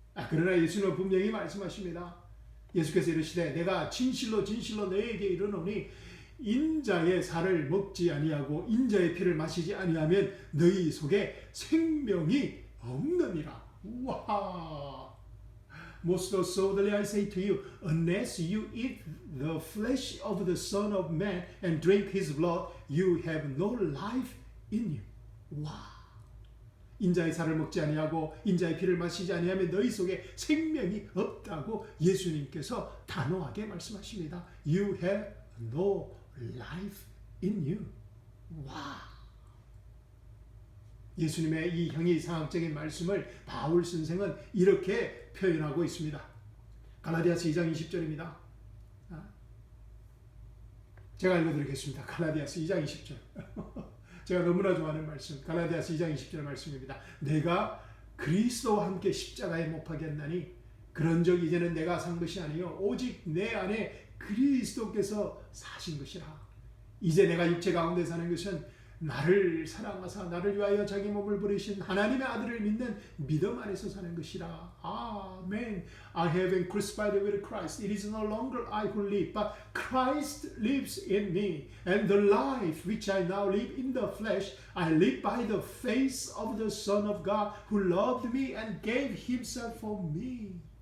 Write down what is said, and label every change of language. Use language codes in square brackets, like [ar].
[ko] 그러나 예수는 분명히 말씀하십니다. 예수께서 이르시되 내가 진실로 진실로 너희에게 이르노니 인자의 살을 먹지 아니하고 인자의 피를 마시지 아니하면 너희 속에 생명이 없느니라. 와! [en] Most assuredly I say to you, unless you eat the flesh of the Son of Man and drink his blood, you have no life in you. 와! [ko] 인자의 살을 먹지 아니하고 인자의 피를 마시지 아니하면 너희 속에 생명이 없다고 예수님께서 단호하게 말씀하십니다. [en] You have no life in you. 와! [ko] 예수님의 이 형이상학적인 말씀을 바울 선생은 이렇게 표현하고 있습니다. 갈라디아서 2장 20절입니다. 제가 읽어드리겠습니다. 갈라디아서 2장 20절. 제가 너무나 좋아하는 말씀. 갈라디아서 2장 20절 말씀입니다. 내가 그리스도와 함께 십자가에 못 박였나니 그런적 이제는 내가 산 것이 아니요 오직 내 안에 그리스도께서 사신 것이라. 이제 내가 육체 가운데 사는 것은 나를 사랑하사 나를 위하여 자기 몸을 버리신 하나님의 아들을 믿는 믿음 안에서 사는 것이라. 아멘. [en] I have been crucified with Christ. It is no longer I who live, but Christ lives in me. And the life which I now live in the flesh, I live by the faith of the Son of God who loved me and gave himself for me.